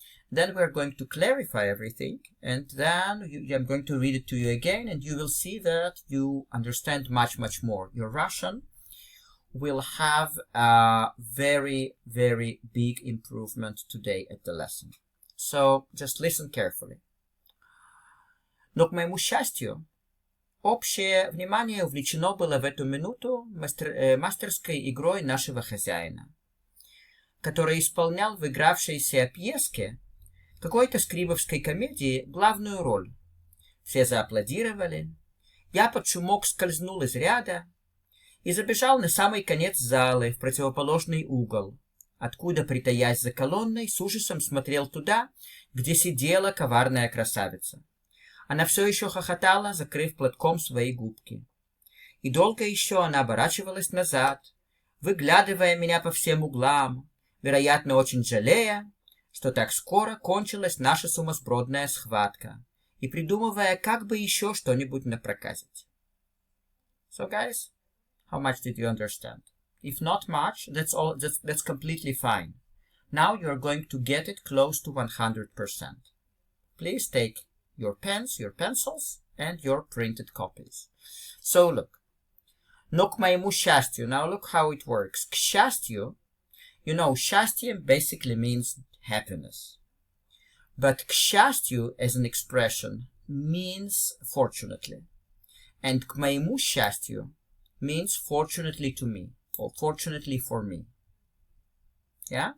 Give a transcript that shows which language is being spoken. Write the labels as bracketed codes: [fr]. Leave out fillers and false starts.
[en] Then we're going to clarify everything, and then I'm going to read it to you again, and you will see that you understand much, much more. Your Russian will have a very, very big improvement today at the lesson. So just listen carefully. [ru] Но к моему счастью, общее внимание увлечено было в эту минуту мастерской игрой нашего хозяина, который исполнял в игравшейся пьеске какой-то скрибовской комедии главную роль. Все зааплодировали, я под шумок скользнул из ряда и забежал на самый конец залы, в противоположный угол, откуда, притаясь за колонной, с ужасом смотрел туда, где сидела коварная красавица. Она все еще хохотала, закрыв платком свои губки. И долго еще она оборачивалась назад, выглядывая меня по всем углам, вероятно, очень жалея, что так скоро кончилась наша сумасбродная схватка, и придумывая, как бы еще что-нибудь напроказить. [en] So, guys, how much did you understand? If not much, that's completely fine. Now you're going to get it close to 100%. Please take your pens, your pencils, and your printed copies. So look, [ru] но к моему счастью. [en] Now look how it works. [ru] К счастью, [en] you know, счастье basically means happiness. But [ru] к счастью [en] as an expression means fortunately. And [ru] к моему счастью [en] means fortunately to me, or fortunately for me. Yeah?